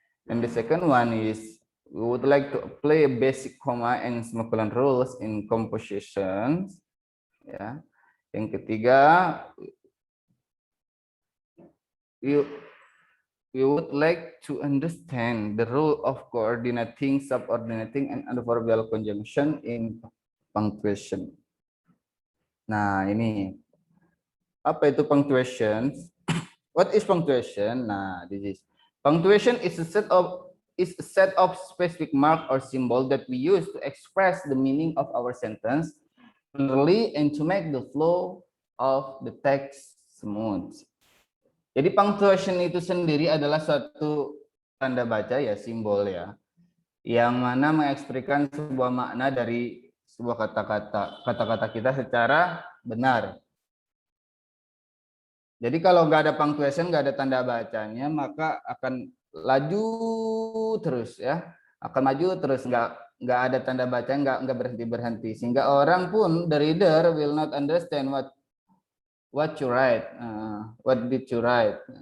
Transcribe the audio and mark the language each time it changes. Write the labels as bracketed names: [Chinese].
[English] And the second one is we would like to apply a basic comma and semicolon rules in compositions, ya. [Indonesian] Yang ketiga, [English] we would like to understand the rule of coordinating, subordinating, and adverbial conjunction in punctuation. [Indonesian] Nah, ini apa itu punctuation? [English] What is punctuation? Nah, this is punctuation is a set of specific mark or symbol that we use to express the meaning of our sentence clearly and to make the flow of the text smooth. [Indonesian] Jadi punctuation itu sendiri adalah suatu tanda baca ya, simbol ya, yang mana mengekspresikan sebuah makna dari sebuah kata-kata kita secara benar. Jadi kalau nggak ada punctuation, nggak ada tanda bacanya, maka akan laju terus ya, akan maju terus, nggak ada tanda baca, nggak berhenti, sehingga orang pun, [English] the reader will not understand what you write, [Indonesian] what did you write.